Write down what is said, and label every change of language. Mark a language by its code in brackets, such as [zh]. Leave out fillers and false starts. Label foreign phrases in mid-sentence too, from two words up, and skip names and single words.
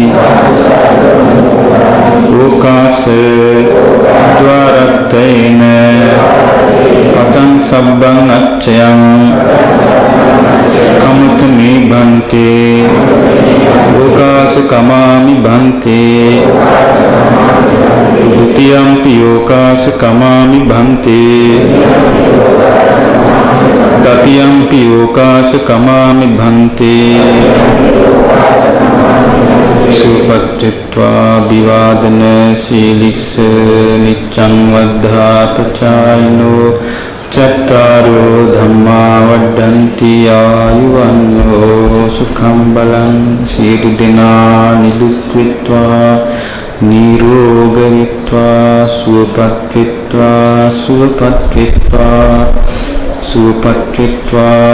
[pi] ඕකාස ද්වාරත්තේන කතං සබ්බං අච්චයං කමුතමේ භන්තේ ඕකාස කමාමි භන්තේ ဒ ුතියම්පි ඕකාස කමාමි භන්තේ තතියම්පි ඕකාස කමාමි භන්තේ සුපච්චිත්වා විවාදන සීලිස්ස නිච්ඡං වද්ධාපචායිනෝ චත්තාරෝ ධම්මා වඩ්ඩන්ති ආයුවන්නෝ සුඛං බලං [si] සියලු දෙනා නිදුක් වෙත්වා නිරෝග වෙත්වා සුවපත් වෙත්වා සුවපත් වෙත්වා සුවපත් වෙත්වා.